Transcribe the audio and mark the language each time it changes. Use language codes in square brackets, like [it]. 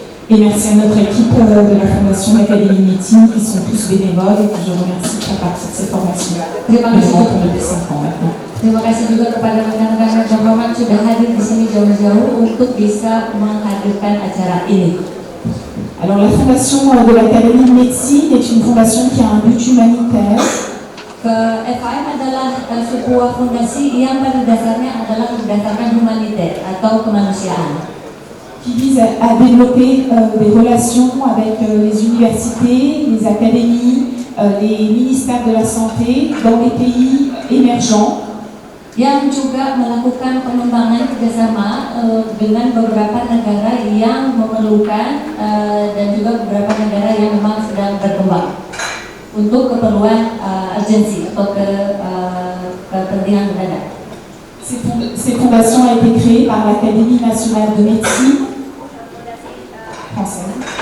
[fr] Et merci à notre équipe de la Fondation d'Académie de médecine qui sont tous bénévoles et que je remercie pour partie de ces formations. [id] Terima kasih juga. [fr] Depuis 5 ans maintenant. [id] Terima kasih juga kepada rekan-rekan yang terhormat sudah hadir di sini jauh-jauh untuk bisa menghadirkan acara ini. [fr] Alors la Fondation de l'Académie de médecine est une fondation qui a un but humanitaire. [id] FAM adalah sebuah fondasi yang pada dasarnya adalah berdasarkan humaniter atau kemanusiaan. [fr] Qui vise à développer des relations avec les universités, les académies, les ministères de la santé dans les pays émergents. [id] Yang juga melakukan pengembangan kerjasama dengan beberapa negara yang memerlukan dan juga beberapa negara yang memang sedang berkembang untuk keperluan urgensi atau kepentingan mendadak. [fr] Ces fondations ont été créées par l'Académie nationale de médecine française.